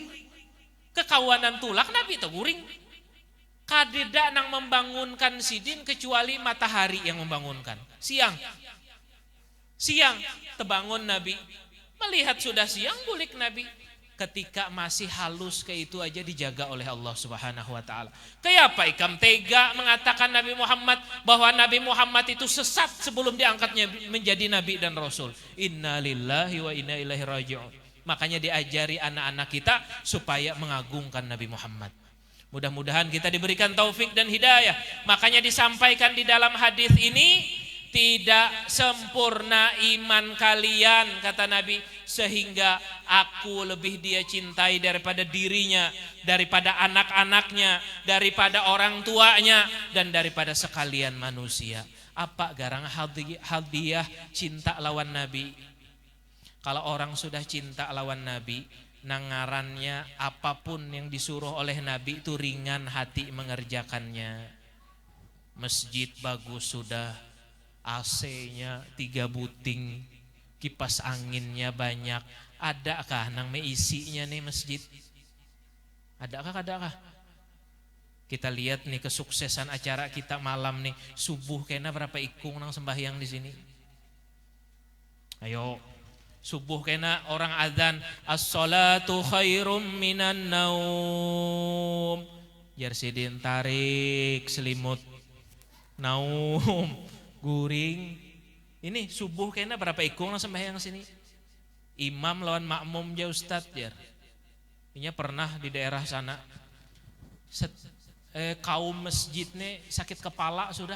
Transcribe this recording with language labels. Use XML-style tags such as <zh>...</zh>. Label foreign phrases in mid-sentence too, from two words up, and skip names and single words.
<bjn>Kekawanan tulak Nabi teguring. Kadeda nang membangunkan sidin kecuali matahari yang membangunkan.</bjn> <id>Siang terbangun Nabi.</id> <bjn>Melihat sudah siang bulik Nabi.</bjn> <id>Ketika masih halus ke itu aja dijaga oleh Allah</id> <ar>سبحانه وتعالى.</ar> <id>Kayak apa ikam tega mengatakan Nabi Muhammad bahwa Nabi Muhammad itu sesat sebelum diangkatnya menjadi nabi dan rasul.</id> <ar>إنا لله وإنا إليه راجعون.</ar> <id>Makanya diajari anak-anak kita supaya mengagungkan Nabi Muhammad. Mudah-mudahan kita diberikan taufik dan hidayah. Makanya disampaikan di dalam hadis ini, tidak sempurna iman kalian kata Nabi, sehingga aku lebih dia cintai daripada dirinya, daripada anak-anaknya, daripada orang tuanya, dan daripada sekalian manusia.</id> <bjn>Apa garang hadiah cinta lawan Nabi? Kalau orang sudah cinta lawan Nabi, nangarannya apapun yang disuruh oleh Nabi itu ringan hati mengerjakannya. Masjid bagus sudah, AC-nya 3 buting, kipas anginnya banyak. Adakah nang meisinya nih masjid? Adakah? Kita lihat nih kesuksesan acara kita malam nih. Subuh kena berapa ikung nang sembahyang di sini? Ayo, Subuh kena orang adzan</bjn> <ar>الصلاة خير من النوم.</ar> <bjn>Jar sidin tarik selimut. Naum guring. Ini subuh kena berapa ikung lah sembahyang sini. Imam lawan makmum ya Ustadz jar. Ini pernah di daerah sana. Kaum masjid nih sakit kepala sudah.</bjn>